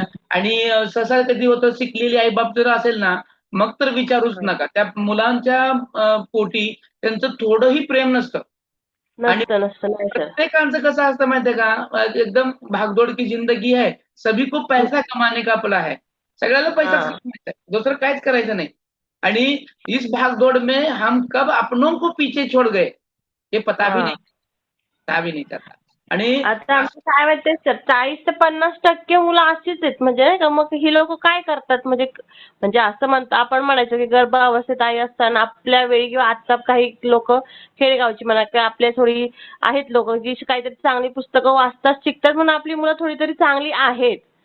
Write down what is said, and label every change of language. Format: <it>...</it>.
<mr>आणि सहसा कधी होतं, शिकलेली आईबाप जर असेल ना, मग तर विचारूच नका. त्या मुलांच्या पोटी त्यांचं थोडंही प्रेम नसतं. आणि नसतं नाही सर. प्रत्येकांचं कसं असतं माहितीये का, एकदम</mr> <hi>भागदौड़ की जिंदगी है, सभी को पैसा कमाने का</hi> <mr>आपला है, सगळ्याला पैसा कमवायचा आहे, दुसरं काहीच करायचं नाही.</mr> <hi>आणि इस भागदौड़ में हम कब अपनों को पीछे छोड़ गए हे पता भी नहीं चलता.</hi> <mr>आणि आता आमचं काय माहितीये सर, 40 ते 50% मुलं अशीच आहेत, म्हणजे नाही का. मग ही लोक काय करतात, म्हणजे असं म्हणतो आपण, म्हणायचं की गर्भावस्थेत आई असताना आपल्या वेळी किंवा आता काही लोक खेडेगावची म्हणा किंवा आपल्या थोडी आहेत लोक जी काहीतरी चांगली पुस्तकं वाचतात, शिकतात, म्हणून आपली मुलं थोडी तरी चांगली आहेत.</mr>